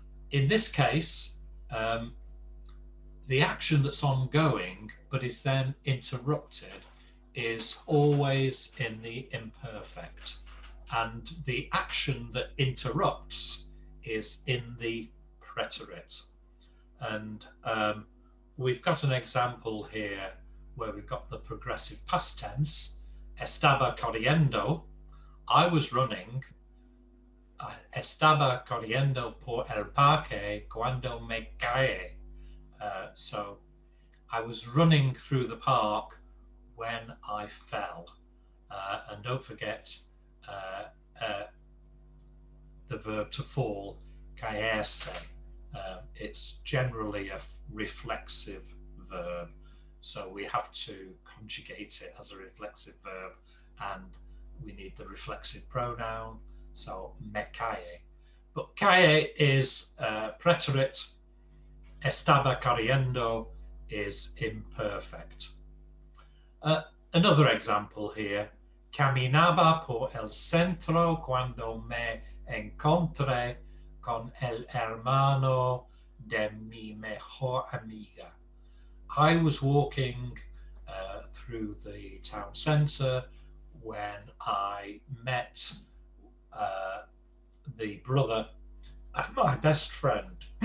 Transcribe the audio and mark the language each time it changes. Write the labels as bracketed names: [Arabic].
[English] In this case, the action that's ongoing but is then interrupted is always in the imperfect, and the action that interrupts is in the preterite. And we've got an example here where we've got the progressive past tense, [Spanish] estaba corriendo, [English] I was running, [Spanish] Estaba corriendo por el parque cuando me caí. [English] So I was running through the park when I fell. And don't forget the verb to fall, caerse. It's generally a reflexive verb, so we have to conjugate it as a reflexive verb, and we need the reflexive pronoun, so me cae. But cae is preterite, [Spanish] estaba cayendo [English] is imperfect. Another example here, [Spanish] caminaba por el centro cuando me encontré con el hermano de mi mejor amiga. [English] I was walking through the town centre when I met the brother of my best friend.